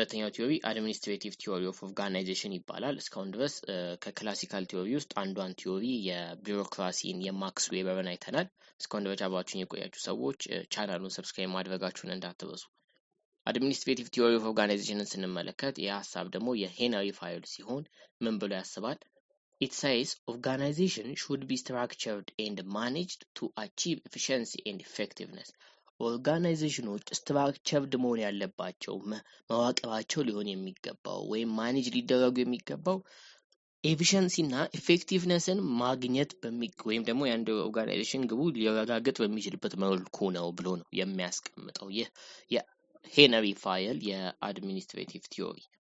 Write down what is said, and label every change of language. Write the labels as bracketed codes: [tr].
[am] ቲዮሪ አድሚኒስትሬቲቭ ቲዮሪ ኦፍ ኦርጋናይዜሽን ይባላል። እስካሁን ድረስ ከክላሲካል ቲዮሪ ውስጥ አንዷን ቲዮሪ የቢሮክራሲን የማክስ ዌበርን አይተናል። እስካሁን ድረስ አብራችሁን የቆያችሁ ሰዎች ቻናሉን ሰብስክራይብ ማድረጋችሁን እንዳትረሱ። አድሚኒስትሬቲቭ ቲዮሪ ኦፍ ኦርጋናይዜሽንን ስንመለከት የሀሳብ ደግሞ የሄነሪ ፋይል ሲሆን ምን ብሎ ያስባል? [en] It says organization should be structured and managed to achieve efficiency and effectiveness. [am] ኦርጋናይዜሽኖች ስትራክቸርድ መሆን ያለባቸው መዋቅራቸው ሊሆን የሚገባው ወይም ማኔጅ ሊደረጉ የሚገባው ኤፊሽንሲ እና ኢፌክቲቭነስን ማግኘት ወይም ደግሞ የአንድ ኦርጋናይዜሽን ግቡ ሊረጋገጥ በሚችልበት መልኩ ነው ብሎ ነው የሚያስቀምጠው። ይህ የሄነሪ ፋይል የአድሚኒስትሬቲቭ ቲዮሪ።